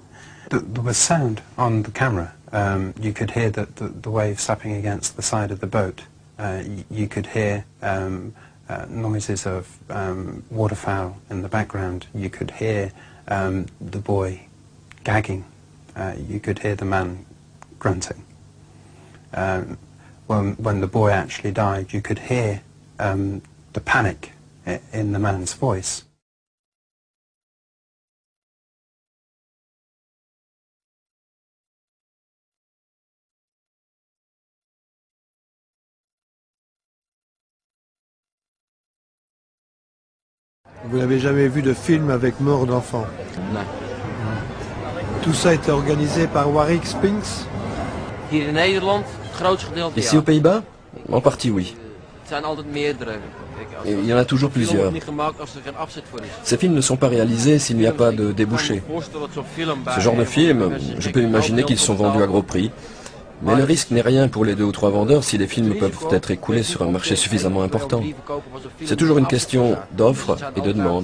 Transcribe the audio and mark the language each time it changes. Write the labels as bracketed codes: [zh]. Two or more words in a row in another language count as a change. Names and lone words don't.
[en] There was sound on the camera. You could hear the waves slapping against the side of the boat, You could hear noises of waterfowl in the background. You could hear the boy gagging. You could hear the man grunting. When the boy actually died, you could hear the panic in the man's voice. [fr] Vous n'avez jamais vu de film avec mort d'enfant? Non. Tout ça a été organisé par Warwick Spinks? [nl] Hier in Nederland, het grootste gedeelte [fr] Ici aux Pays-Bas? En partie oui. [nl] Het zijn altijd meerdere. [fr] Et il y en a toujours plusieurs. Ces films ne sont pas réalisés s'il n'y a pas de débouché. Ce genre de films, je peux imaginer qu'ils sont vendus à gros prix. Mais le risque n'est rien pour les 2 ou 3 vendeurs si les films peuvent être écoulés sur un marché suffisamment important. C'est toujours une question d'offre et de demande.